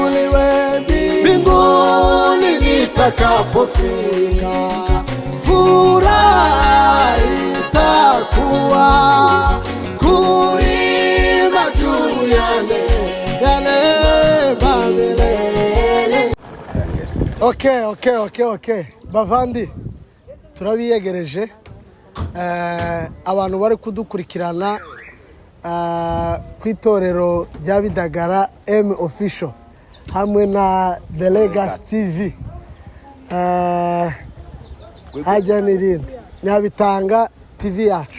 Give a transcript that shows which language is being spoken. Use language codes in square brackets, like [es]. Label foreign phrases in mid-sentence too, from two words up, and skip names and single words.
[sw] Mbinguni nitakapofika, furaha itakuwa, kuimba juu ya neema milele. [en] Okay. [rn] Bavandi, turabiyegereje. Abantu bari kudukurikirana ku itorero rya Bidagara M Official hamwe na The Legacy TV, hajya n'irindi Nyabitanga TV yacu.